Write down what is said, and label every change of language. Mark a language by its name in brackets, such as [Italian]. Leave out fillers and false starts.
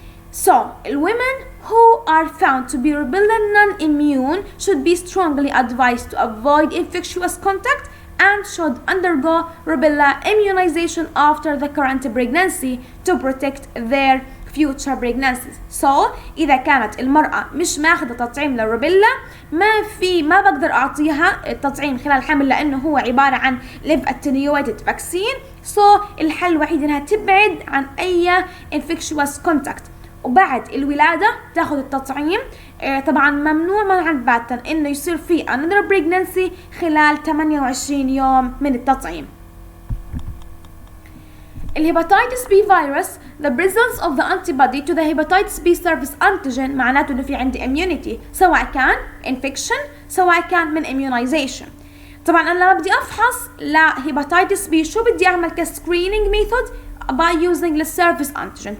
[English] So, women who are found to be rubella non-immune should be strongly advised to avoid infectious contact and should undergo rubella immunization after the current pregnancy to protect their future pregnancies. So [Arabic] إذا كانت المرأة مش ماخذة تطعيم للروبيلا ما بقدر أعطيها التطعيم خلال الحمل لأنه هو عبارة عن [English] live attenuated vaccine. So [Arabic] الحل الوحيد إنها تبعد عن أي [English] infectious contact [Arabic] وبعد الولادة تاخذ التطعيم. طبعا ممنوع منعا باتا إنه يصير في [English] another pregnancy [Arabic] خلال 28 يوم من التطعيم. [English] الهيباتيتس B virus the presence of the antibody to the hepatitis B surface antigen [Arabic] معناته إنه في عندي [English] immunity [Arabic] سواء كان [English] infection [Arabic] سواء كان من [English] immunization. [Arabic] طبعا أنا لما بدي أفحص لهيباتيتس B شو بدي أعمل ك [English] screening method by using the surface antigen.